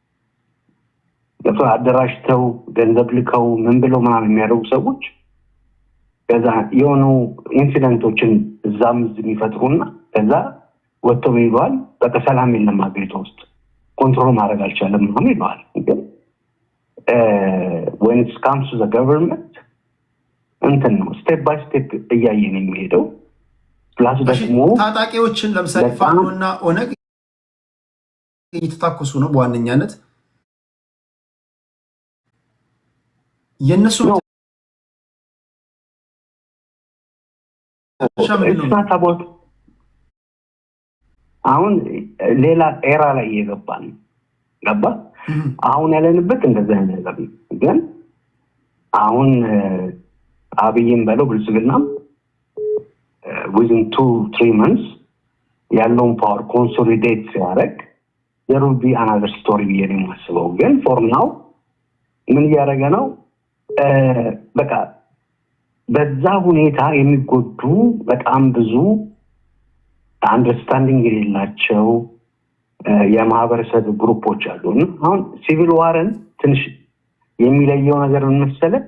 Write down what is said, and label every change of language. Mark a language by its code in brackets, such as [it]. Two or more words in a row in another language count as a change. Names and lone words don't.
[am] አደራጅተው ገንዘብ ልከው ምን ብለው ምናምን የሚያደርጉ ሰዎች ከዛ የሆኑ ኢንሲደንቶችን እዛም የሚፈጥሩና ከዛ ወጥተው ይሏል በቃ ሰላም የለም ሀገሪቷ ውስጥ ኮንትሮል ማድረግ አልቻለም ምናምን ይለዋል። ግን [en] when it comes to the government [am] እንትን ነው [en] step by step [am] እያየን የሚሄደው። ፕላስ ደግሞ ታጣቂዎችን ለምሳሌ ፋኖና ኦነግ እየተታኮሱ ነው በዋነኛነት የነሱ አሁን ሌላ ኤራ ላይ እየገባን ገባ። አሁን ያለንበት እንደዚህ አይነት ነገር ነው። ግን አሁን አብይም በለው ብልጽግናም [en] within 2-3 months [am] ያለውን [en] power consolidate [am] ሲያደርግ [en] there will be another story [am] ብዬ ነው የማስበው። ግን [en] for now [am] ምን እያደረገ ነው? በቃ በዛ ሁኔታ የሚጎዱ በጣም ብዙ አንደርስታንዲንግ የሌላቸው የማህበረሰብ ግሩፖች አሉ። አሁን [en] civil warን [am] ትንሽ የሚለየው ነገር ምን መሰለህ?